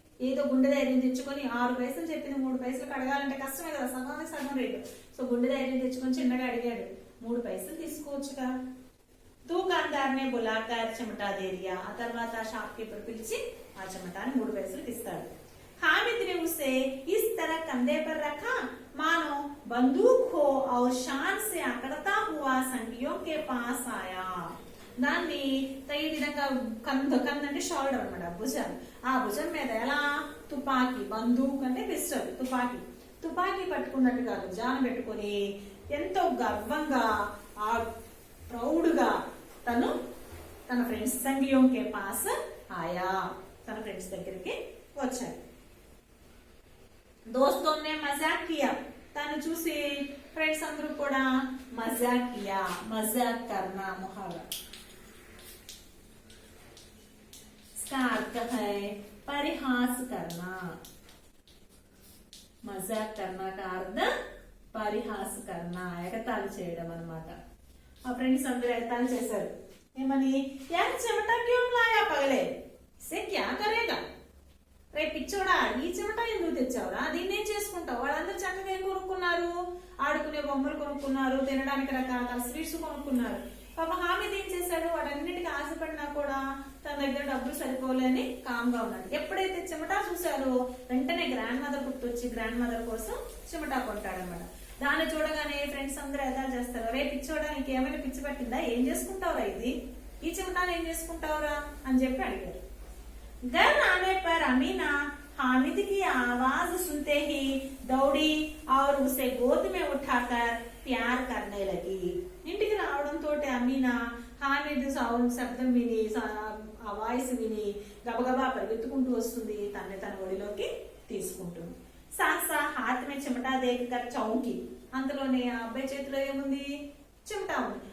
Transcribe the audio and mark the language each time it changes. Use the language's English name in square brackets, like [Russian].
[Telugu] ఏదో గుండె ధైర్యం తెచ్చుకొని 6 పైసలు చెప్పింది 3 పైసలకు అడగాలంటే కష్టమే కదా, సగానికి సగం రేటు. సో గుండె ధైర్యం తెచ్చుకొని చిన్నగా అడిగాడు, 3 పైసలు తీసుకోవచ్చుగా. [Hindi] దుకాందార్ నే బులాకర్ చిమటా దే దియా. [Telugu] ఆ తర్వాత షాప్ కీపర్ పిలిచి ఆ చిమటాని 3 పైసలకు ఇస్తాడు. [Hindi] हामिद ने उसे इस तरह कंधे पर रखा मानो बंदूक हो और शान से अकड़ता हुआ संगियों के पास आया. [Telugu] దాన్ని ఈ విధంగా కంధ అంటే షోల్డర్ అన్నమాట, భుజం. ఆ భుజం మీద ఎలా తుపాకీ, బందూక్ అంటే పిస్టల్, తుపాకీ పట్టుకున్నట్టుగా భుజాన్ని పెట్టుకొని ఎంతో గర్వంగా ఆ ప్రౌడ్ గా తను తన ఫ్రెండ్స్ [Hindi] సంగియోం కే పాస్ ఆయా, [Telugu] తన ఫ్రెండ్స్ దగ్గరికి వచ్చాడు. [Hindi] దోస్తోనే మజాక్ కియా, [Telugu] తను చూసి ఫ్రెండ్స్ అందరూ కూడా మజాక్ కియా, మజాక్ కర్నా ముహావరా. [Hindi] इसका अर्थ है परिहास करना. మజాక్ కర్నా కా అర్థం పరిహాస్ కర్నా, [Telugu] ఎగతాళి చేయడం అన్నమాట. ఆ ఫ్రెండ్స్ అందరూ ఎగతాళి చేశారు. ఏమని, [Hindi] యార్ చెమటా క్యూం లాయా పగలే, ఇసే క్యా కరేగా, [Telugu] రే పిచ్చోడా ఈ చెమట ఎందుకు తెచ్చావురా, దీన్ని ఏం చేసుకుంటావు. వాళ్ళందరూ చక్కగా ఏం కొనుక్కున్నారు, ఆడుకునే బొమ్మలు కొనుక్కున్నారు, తినడానికి రకరకాల స్వీట్స్ కొనుక్కున్నారు. పాప హామీద్ ఏం చేశాడు, వాటన్నిటికీ ఆశపడినా కూడా తన దగ్గర డబ్బులు సరిపోలేని కామ్గా ఉన్నాడు. ఎప్పుడైతే చెమటా చూశారో వెంటనే గ్రాండ్ మదర్ గుర్తొచ్చి గ్రాండ్ మదర్ కోసం చెమటా కొంటాడనమాట. దాన్ని చూడగానే ఫ్రెండ్స్ అందరూ ఎదా చేస్తారు, రే పిచ్చోడా నీకు ఏమైనా పిచ్చి పట్టిందా, ఏం చేసుకుంటావురా ఇది, ఈ చెమటాను ఏం చేసుకుంటావురా అని చెప్పి అడిగారు. [Hindi] घर आने पर अमीना हामिद की आवाज सुनते ही दौड़ी और उसे गोद में उठाकर प्यार करने लगी. [Telugu] ఇంటికి రావడంతో అమీనా హామిద్ శబ్దం విని, ఆ వాయిస్ విని గబగబా పరిగెత్తుకుంటూ వస్తుంది, తనని తన ఒడిలోకి తీసుకుంటుంది. [Hindi] సాహసా హాత్ మే చెమటా దేకర్ చౌంకి, [Telugu] అంతలోనే ఆ అబ్బాయి చేతిలో ఏముంది, చెమటా ఉంది.